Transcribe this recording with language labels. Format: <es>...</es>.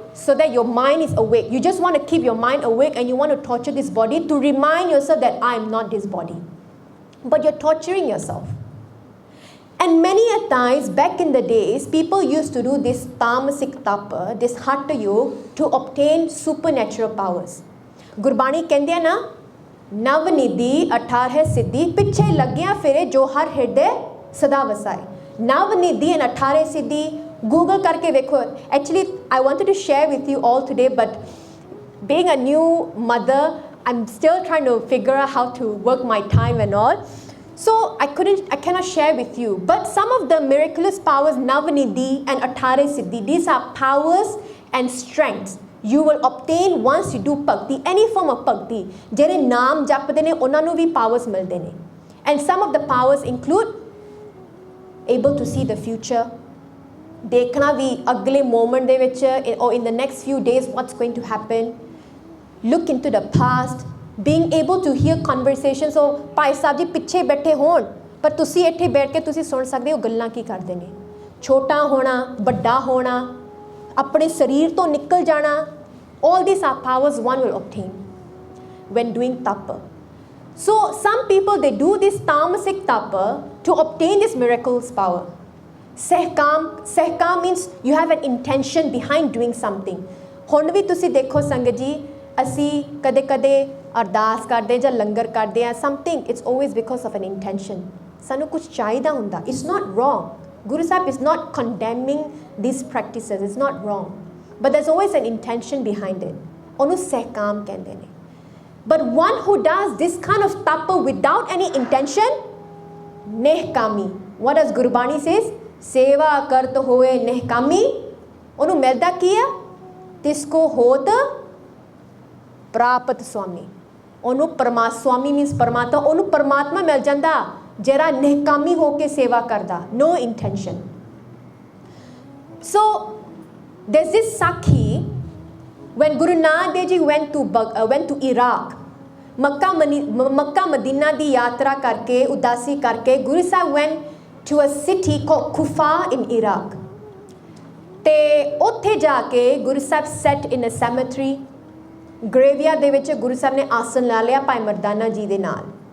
<en>So that your mind is awake. You just want to keep your mind awake and you want to torture this body to remind yourself that I am not this body. But you're torturing yourself. And many a times back in the days, people used to do this tamasic tapa, this hatha yoga, to obtain supernatural powers.</en> <pa>Gurbani ਕਹਿੰਦੇ ਨਾ, ਨਵ ਨਿਧੀ 18 ਸਿੱਧੀ ਪਿੱਛੇ ਲੱਗਿਆ ਫਿਰੇ ਜੋ ਹਰ ਹਿਰਦੇ ਸਦਾ ਵਸਾਏ. ਨਵ ਨਿਧੀ and 18 ਸਿੱਧੀ Google karke dekho.</pa> <en>Actually, I wanted to share with you all today, but being a new mother, I'm still trying to figure out how to work my time and all. So I cannot share with you. But some of the miraculous powers, Navanidhi and Atare Siddhi, these are powers and strengths you will obtain once you do bhakti, any form of bhakti.</en> <pa>Jere naam japde ne, ਉਹਨਾਂ ਨੂੰ ਵੀ powers ਮਿਲਦੇ ਨੇ.</pa> <en>And some of the powers include able to see the future,</en> <pa>देखना भी अगले moment दे which</pa> <en>or in the next few days what's going to happen, look into the past, being able to hear conversations.</en> <pa>So Bhai Sahib ji ਪਿੱਛੇ ਬੈਠੇ ਹੋਣ ਪਰ ਤੁਸੀਂ ਇੱਥੇ ਬੈਠ ਕੇ ਤੁਸੀਂ ਸੁਣ ਸਕਦੇ ਹੋ ਗੱਲਾਂ ਕੀ ਕਰਦੇ ਨੇ। ਛੋਟਾ ਹੋਣਾ, ਵੱਡਾ ਹੋਣਾ, ਆਪਣੇ ਸਰੀਰ ਤੋਂ ਨਿਕਲ ਜਾਣਾ,</pa> <en>all these are powers one will obtain when doing tapa. So some people, they do this tamasic tapa to obtain this miraculous power. Sehkam means you have an intention behind doing something.</en> <pa>ਹੁਣ ਵੀ ਤੁਸੀਂ ਦੇਖੋ ਸੰਗਤ ਜੀ, ਅਸੀਂ ਕਦੇ ਕਦੇ ਅਰਦਾਸ ਕਰਦੇ ਜਾਂ ਲੰਗਰ ਕਰਦੇ ਆ,</pa> <en>something, it's always because of an intention.</en> <pa>ਸਾਨੂੰ ਕੁਝ ਚਾਹੀਦਾ ਹੁੰਦਾ.</pa> <en>It's not wrong. Guru Sahib is not condemning these practices. It's not wrong. But there's always an intention behind it.</en> <pa>ਉਹਨੂੰ ਸਹਿਕਾਮ ਕਹਿੰਦੇ ਨੇ.</pa> <en>But one who does this kind of tapa without any intention, nehkami. What does Gurbani says?</en> <pa>सेवा करत होए निहकामी, ਉਹਨੂੰ ਮਿਲਦਾ ਕੀ ਆ? ਤਿਸਕੋ ਹੋਤ ਪ੍ਰਾਪਤ स्वामी. ਉਹਨੂੰ स्वामी means परमात्मा, ਉਹਨੂੰ परमात्मा ਮਿਲ ਜਾਂਦਾ ਜਿਹੜਾ ਨਿਹਕਾਮੀ ਹੋ ਕੇ ਸੇਵਾ ਕਰਦਾ.</pa> <en>No intention. So there's this Sakhi when Guru Nanak Dev Ji went to Iraq.</en> <pa>Mecca Medina ਦੀ ਯਾਤਰਾ ਕਰਕੇ, ਉਦਾਸੀ ਕਰਕੇ,</pa> <en>Guru Sahib went to a city called Kufa in Iraq.</en> <pa>ਤੇ ਉੱਥੇ ਜਾ ਕੇ</pa> <en>Guru Sahib sat in a cemetery,</en> <pa>graveyard ਦੇ ਵਿੱਚ Guru Sahib ਨੇ ਆਸਨ ਲਾ ਲਿਆ ਭਾਈ ਮਰਦਾਨਾ ਜੀ ਦੇ ਨਾਲ.</pa>